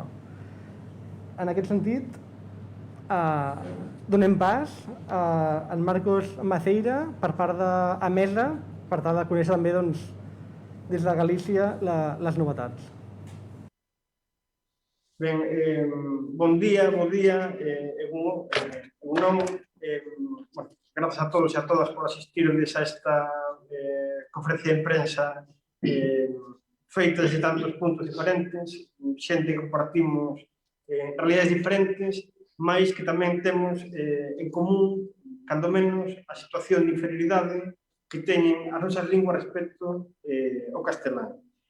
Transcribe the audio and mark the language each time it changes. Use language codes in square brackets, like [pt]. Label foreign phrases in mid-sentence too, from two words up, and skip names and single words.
[ca] En aquest sentit, donem pas a en Marcos Maceira per part d'Amesa per tal de conèixer també des de Galícia les novetats. [gl] Ben, bon día, gracias a todos e a todas por asistirdes a esta conferencia de prensa feita desde tantos puntos diferentes, xente que compartimos realidades diferentes, mais que tamén temos en común, cando menos, a situación de inferioridade que teñen as nosas linguas respecto ao castelán.